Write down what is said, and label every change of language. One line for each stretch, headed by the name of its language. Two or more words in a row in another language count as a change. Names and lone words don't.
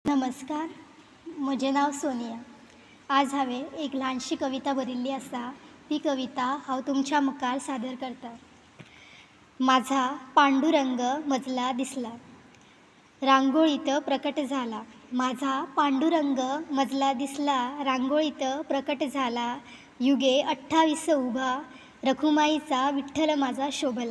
Konkani: नमस्कार. म्हजें नांव सोनिया. आज हांवें एक ल्हानशी कविता बरयल्ली आसा. ती कविता हांव तुमच्या मुखार सादर करतां.
Marathi: माझा पांडुरंग मजला दिसला, रांगोळीत प्रकट झाला. माझा पांडुरंग मजला दिसला, रांगोळीत प्रकट झाला. युगे 28 उभा, रखुमाईचा विठ्ठल माझा शोभला.